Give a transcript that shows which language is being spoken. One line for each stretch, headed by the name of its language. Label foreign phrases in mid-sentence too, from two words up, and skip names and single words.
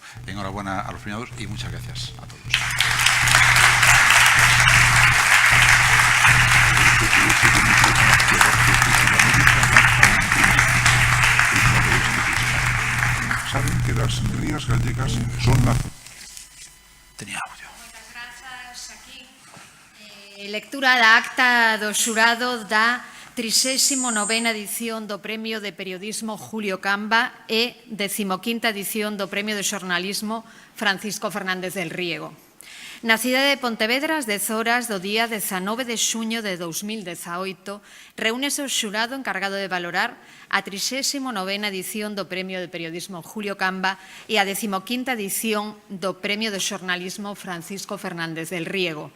Spanish: Enhorabuena a los premiados y muchas gracias a todos. Saben que las rías gallegas son la... Tenía audio.
Galician: Moitas grazas. Aquí lectura da acta do xurado da 39ª edición do Premio de Periodismo Julio Camba e 15ª edición do Premio de Xornalismo Francisco Fernández del Riego. Na cidade de Pontevedra, ás 10 horas do día 19 de xuño de 2018, reúnese o xurado encargado de valorar a 39ª edición do Premio de Periodismo Julio Camba e a 15ª edición do Premio de Xornalismo Francisco Fernández del Riego.